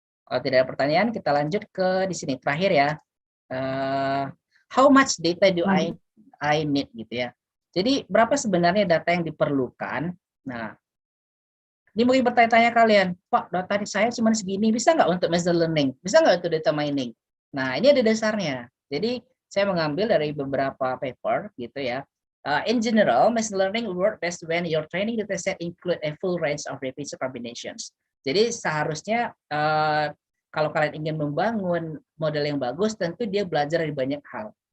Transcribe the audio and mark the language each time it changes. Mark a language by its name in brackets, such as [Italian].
[Indonesian] Kalau tidak ada pertanyaan, kita lanjut ke di sini terakhir ya. [English] How much data do I need [Indonesian] gitu ya. Jadi berapa sebenarnya data yang diperlukan? Nah, ini mungkin bertanya-tanya kalian, Pak, data saya cuma segini, bisa nggak untuk machine learning? Bisa nggak untuk data mining? Nah, ini ada dasarnya. Jadi saya mengambil dari beberapa paper gitu ya. [English] In general, machine learning work best when your training data set include a full range of repeated combinations. [Indonesian] Jadi seharusnya kalau kalian ingin membangun model yang bagus, tentu dia belajar dari banyak hal.